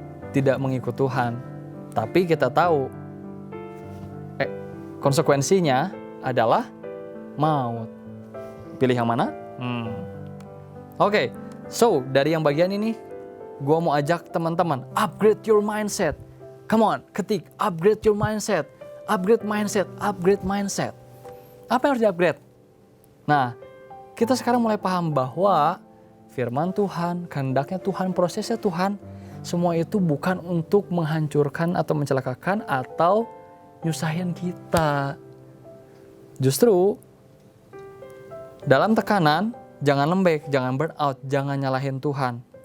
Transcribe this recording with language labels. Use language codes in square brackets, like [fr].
[id] Tidak mengikut Tuhan. Tapi kita tahu konsekuensinya adalah maut. Pilih yang mana? Oke. So dari yang bagian ini gue mau ajak teman-teman [en] upgrade your mindset. Come on, ketik upgrade your mindset, upgrade mindset, upgrade mindset. [id] Apa yang harus di-upgrade? Nah, kita sekarang mulai paham bahwa firman Tuhan, kehendaknya Tuhan, prosesnya Tuhan, semua itu bukan untuk menghancurkan atau mencelakakan atau nyusahin kita. Justru dalam tekanan, jangan lembek, jangan burn out, jangan nyalahin Tuhan.